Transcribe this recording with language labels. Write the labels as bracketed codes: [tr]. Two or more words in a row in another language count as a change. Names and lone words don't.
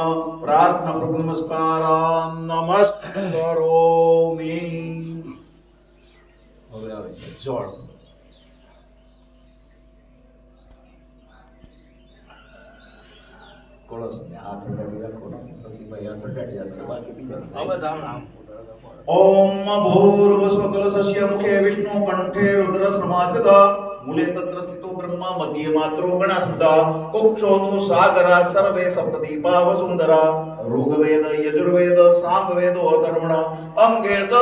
[sa] પ્રાર્થના પૂર્વક નમસ્કારાન નમસ્કરોમિ. [gu] હવે આવે છે જળ. કળશને હાથ અડાડી રાખો. ભાઈ હાથ અડાડી રાખો. બાકી બીજા [sa] ओम भूर्भुवस्व कलशस्य मुखे विष्णु कंठे रुद्र समास्थिता मूले तत्र स्थितो ब्रह्मा मध्ये मात्रो गणासुता कुक्षोतो सागरा सर्वे सप्तदीपा वसुंधरा ऋग्वेद यजुर्वेद सामवेद अथर्वण अंगे च